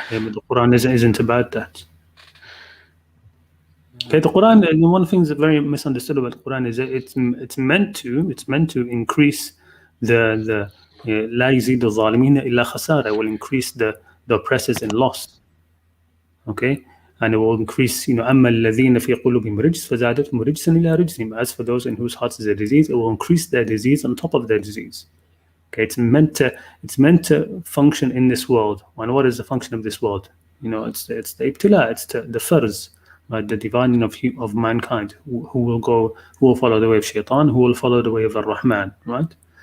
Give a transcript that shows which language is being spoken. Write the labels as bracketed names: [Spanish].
[English] But the Quran isn't about that. Okay, the Quran, and one of the things that's very misunderstood about the Quran is that it's meant to increase the [Arabic] لا يزيد الظالمين إلا خسارة, [English] will increase the oppressors in loss. Okay, and it will increase, [Arabic] أما الذين في قلوبهم رجس فزادتهم رجسا إلى رجسهم. [English] As for those in whose hearts is a disease, it will increase their disease on top of their disease. Okay, it's meant to function in this world. And what is the function of this world? It's the ibtila, it's the farz, right? The dividing of mankind, who will follow the way of shaitan, who will follow the way of ar-Rahman, right?